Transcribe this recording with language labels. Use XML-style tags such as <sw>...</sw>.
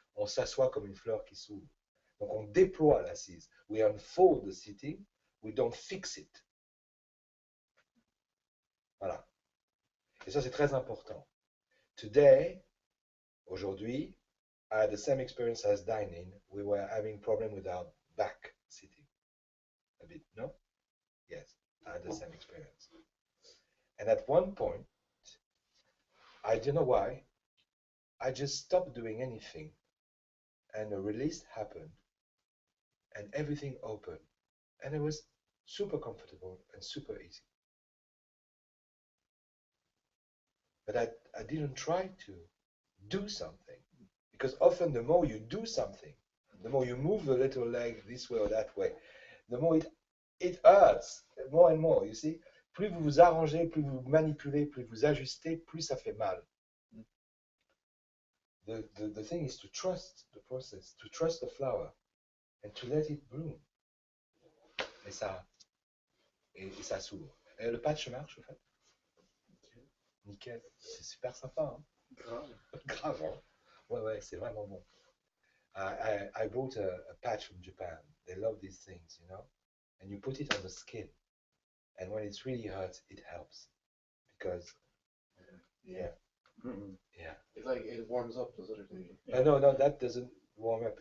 <fr>On s'assoit comme une fleur qui s'ouvre. Donc on déploie l'assise.</fr> <en>We unfold the sitting, we don't fix it.</en> <fr>Voilà. Et ça c'est très important.</fr> <en>Today,</en> <fr>aujourd'hui,</fr> <en>I had the same experience as dining. We were having problem with our back sitting. A bit, no? Yes, I had the same experience. And at one point, I don't know why, I just stopped doing anything, and a release happened, and everything opened, and it was super comfortable and super easy. But I didn't try to do something, because often the more you do something, the more you move the little leg this way or that way, the more it hurts more and more, you see.</en> <fr>Plus vous vous arrangez, plus vous manipulez, plus vous ajustez, plus ça fait mal.</fr> <en>The thing is to trust the process, to trust the flower, and to let it bloom.</en> <fr>Et ça s'ouvre. Et le patch marche, en fait. Nickel. C'est super sympa. Hein? Grave. Grave, hein? Ouais, c'est vraiment bon.</fr> <en>I bought a patch from Japan. They love these things, you know. And you put it on the skin. And when it really hurts, it helps. Because, yeah. It warms up, does it? No, that doesn't warm up.</en>